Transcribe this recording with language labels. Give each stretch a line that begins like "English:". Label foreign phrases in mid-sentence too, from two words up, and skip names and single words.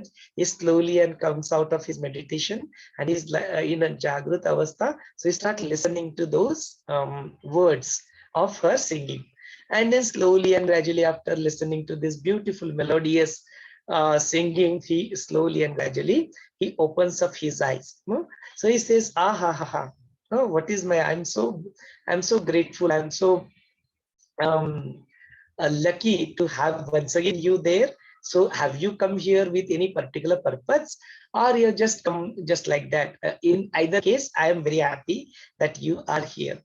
English: He slowly and comes out of his meditation and he's in a
Hindi: जागृत अवस्था.
English: So he starts listening to those words of her singing. And then slowly and gradually, after listening to this beautiful melodious singing, he slowly and gradually he opens up his eyes. So he says, "Ah ha ha ha! Oh, what is my? I'm so grateful. I'm so lucky to have once again you there. So have you come here with any particular purpose, or you just come just like that? In either case, I am very happy that you are here.